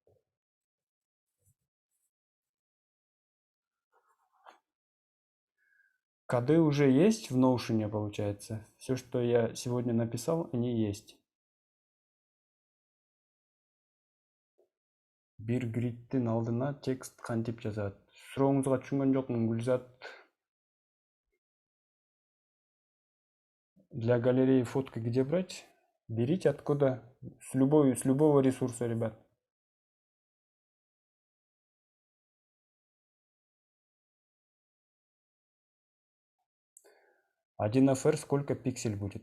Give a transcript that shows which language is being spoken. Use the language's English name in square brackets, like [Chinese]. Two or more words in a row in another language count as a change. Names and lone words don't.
[Russian] Коды уже есть в Notion, получается. Все, что я сегодня написал, они есть. [Kyrgyz] Bir gridтин алдына текст кантип жазат? Сурооңузга түшүнгөн жокмун, Гүлзат. [Russian] Для галереи фотки где брать? Берите откуда? С любого ресурса, ребят. Один FR сколько пиксель будет?